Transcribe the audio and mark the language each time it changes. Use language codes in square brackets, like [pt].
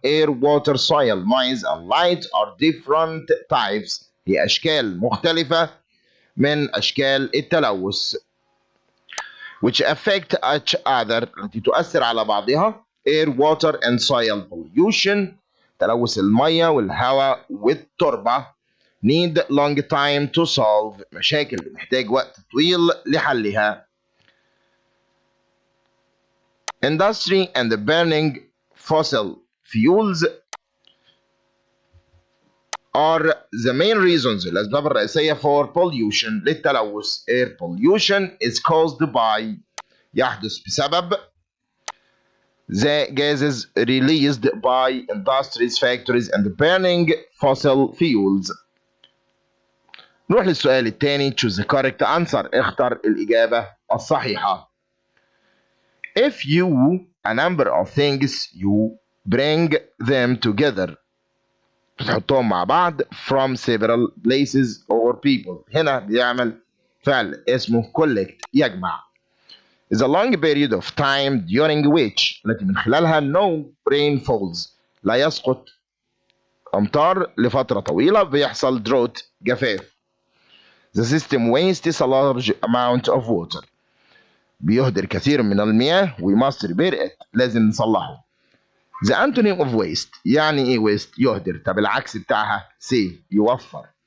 [en] Air, water, soil, noise and light are different types [ar] هي أشكال مختلفة من أشكال التلوث [en] which affect each other [ar] التي تؤثر على بعضها. [en] Air, water and soil pollution [ar] تلوث المية والهواء والتربة [en] need long time to solve. [ar] مشاكل بتحتاج وقت طويل لحلها. [en] Industry and the burning fossil fuels are the main reasons. [ar] الأسباب الرئيسية [en] for pollution [ar] للتلوث. [en] Air pollution is caused by [ar] يحدث بسبب [en] the gases released by industries, factories and burning fossil fuels. [ar] نروح للسؤال الثاني. [en] choose the correct answer. [ar] اختر الإجابة الصحيحة. [en] If you a number of things you bring them together. [ar] بتحطهم مع بعض [en] from several places or people. [ar] هنا بيعمل فعل اسمه collect يجمع. [en] is a long period of time during which [ar] التي من خلالها [en] no rain falls [ar] لا يسقط أمطار لفترة طويلة بيحصل [en] drought جفاف. The system wastes a large amount of water. [ar] بيهدر كثير من المياه. [en] we must repair it. [ar] لازم نصلحه. [en] The antonym of waste [ar] يعني ايه [en] waste؟ يهدر. [ar] طب العكس بتاعها save يوفر.